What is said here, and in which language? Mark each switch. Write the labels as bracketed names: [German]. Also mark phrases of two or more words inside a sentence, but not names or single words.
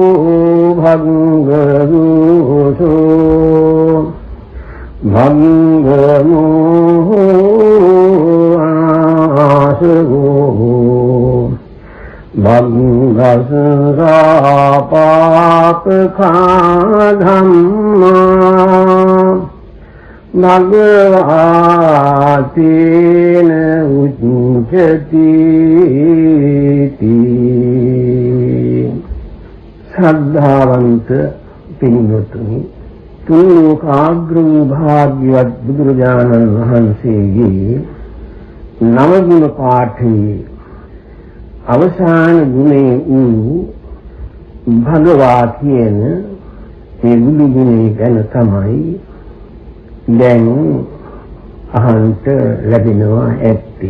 [Pali] භග්ගරුසෝ භග්ගමෝ ආසගෝ භග්ගසරා පාපඛා ධම්මා නගවාතේන උච්චති [Sinhala] ශ්‍රද්ධාවන්ත පින්වතුනි තුන් ලෝකාග්‍ර භාග්‍යවත් බුදුරජාණන් වහන්සේගේ නව ගුණ පාඨයේ අවසාන ගුණේ වූ භගවා කියන මේ බුදු ගුණය ගැන තමයි දැන් අහන්ත ලැබෙනවා ඇත්තේ.